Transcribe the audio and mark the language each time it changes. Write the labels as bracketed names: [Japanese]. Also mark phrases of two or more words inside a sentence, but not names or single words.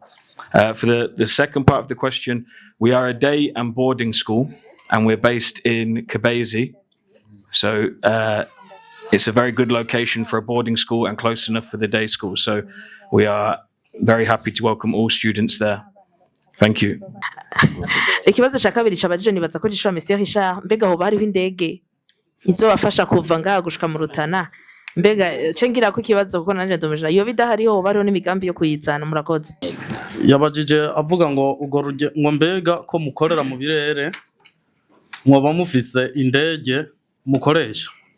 [English] For the second part of the question, we are a day and boarding school, and we're based in Kabezi. So it's a very good location for a boarding school and close enough for the day school. So we are very happy to welcome all students there. Thank you. [Rundi] Ikibazo ca kabiri cabajije nibaza ko gishwa Monsieur Richard, mbega ho bariho indege izobafasha kuva ngaha gushika mu Rutana? Mbega cengira ko ikibazo kuko nanje ndomejana iyo bidahariho ho bariho n'imigambi yo kuyizana. Murakoze. Yabajije avuga ngo ugo ngo mbega ko mukorera mu birere mwoba mufise indege mukoresha.